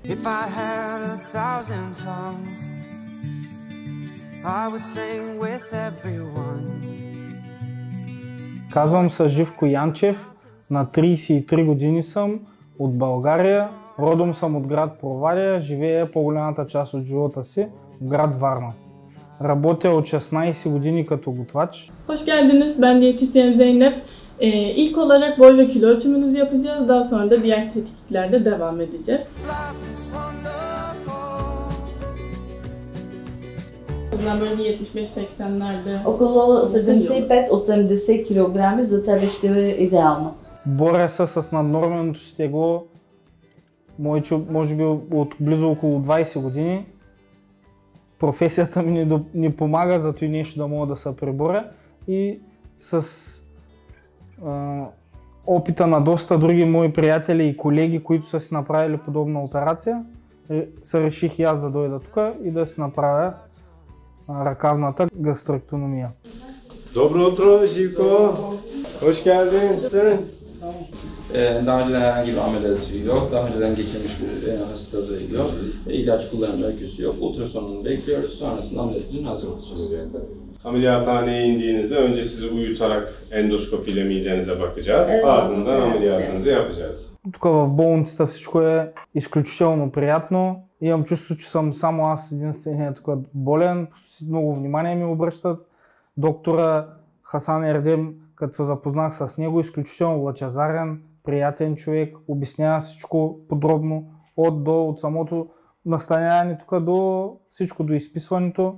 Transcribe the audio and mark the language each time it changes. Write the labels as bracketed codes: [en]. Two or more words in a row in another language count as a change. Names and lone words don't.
[bg] Казвам се Живко Янчев, на 33 години съм, от България. Родом съм от град Провадия, живея по-голямата част от живота си в град Варна. Работя от 16 години като готвач. [tr] Hoş geldiniz, ben diyetisyen Zeynep. İlk olarak boy ve kilo ölçümünüzü yapacağız. Daha sonra da diğer tetkiklerle devam edeceğiz. Ben böyle 75-80'lerde... [bg] Около 75-80 кг за тебе ще е идеално. Боря се с наднорменото си тегло, може би от близо около 20 години. Професията ми не помага за това нещо да мога да се преборя и с опита на доста други мои приятели и колеги, които са си направили подобна операция, се реших и аз да дойда тук и да си направя ръкавната гастректономия. Добро утро, Живко. [tr] Hoş geldin. Daha önceden herhangi bir ameliyatı yok, daha önceden geçirmiş bir hastalığı yok, ilaç kullanım öyküsü yok. Ultrasonunu bekliyoruz, sonrasında ameliyatının hazır olacağız. Ameliyathaneye indiğinizde önce sizi uyutarak endoskopiyle midenize bakacağız. Ardından ameliyatınızı yapacağız. [bg] Тук в болницата всичко е изключително приятно. Имам чувство, че съм само аз единственият тук болен. Много внимание ми обръщат. Доктора Хасан Ердем, като се запознах с него, изключително лъчезарен, приятен човек, обяснява всичко подробно от самото настаняване тук до всичко, до изписването.